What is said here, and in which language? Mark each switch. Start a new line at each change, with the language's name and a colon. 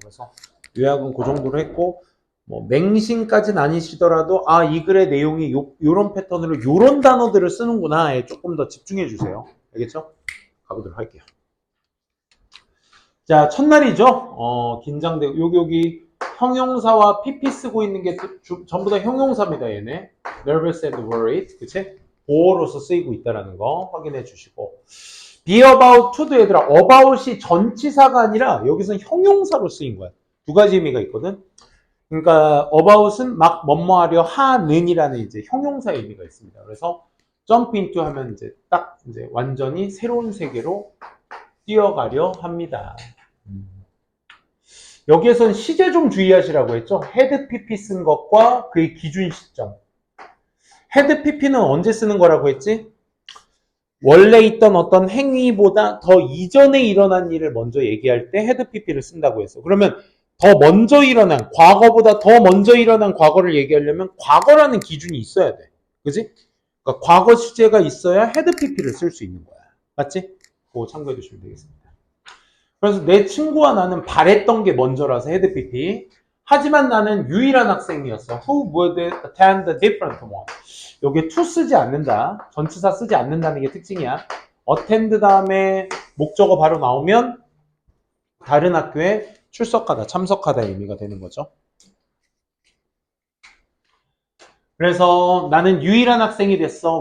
Korean: 그래서 요약은 그 정도로 했고 뭐 맹신까지는 아니시더라도 이 글의 내용이 요런 패턴으로 요런 단어들을 쓰는구나에 조금 더 집중해 주세요. 알겠죠? 가보도록 할게요. 자, 첫날이죠. 긴장되고 여기 형용사와 PP 쓰고 있는 게 전부 다 형용사입니다. 얘네
English: nervous and worried,
Korean: 그치? 보어로서 쓰이고 있다는 거 확인해 주시고
English: be about to
Korean: 도 얘들아 about이 전치사가 아니라 여기서는 형용사로 쓰인 거야. 두 가지 의미가 있거든. 그러니까 about은 막 뭐뭐하려 하는이라는 이제 형용사의 의미가 있습니다. 그래서
English: jump into
Korean: 하면 이제 딱 이제 완전히 새로운 세계로 뛰어가려 합니다. 여기에선 시제 좀 주의하시라고 했죠. 헤드 PP 쓴 것과 그의 기준 시점. 헤드 PP는 언제 쓰는 거라고 했지? 원래 있던 어떤 행위보다 더 이전에 일어난 일을 먼저 얘기할 때 헤드 PP를 쓴다고 했어. 그러면 더 먼저 일어난, 과거보다 더 먼저 일어난 과거를 얘기하려면 과거라는 기준이 있어야 돼. 그지? 그러니까 과거 시제가 있어야 헤드 PP를 쓸 수 있는 거야. 맞지? 그거 참고해 주시면 되겠습니다. 그래서 내 친구와 나는 바랬던 게 먼저라서 헤드 PP. 하지만 나는 유일한 학생이었어.
English: Who would attend the different one?
Korean: 여기에 to 쓰지 않는다. 전치사 쓰지 않는다는 게 특징이야. attend 다음에 목적어 바로 나오면 다른 학교에 출석하다, 참석하다의 의미가 되는 거죠. 그래서 나는 유일한 학생이 됐어.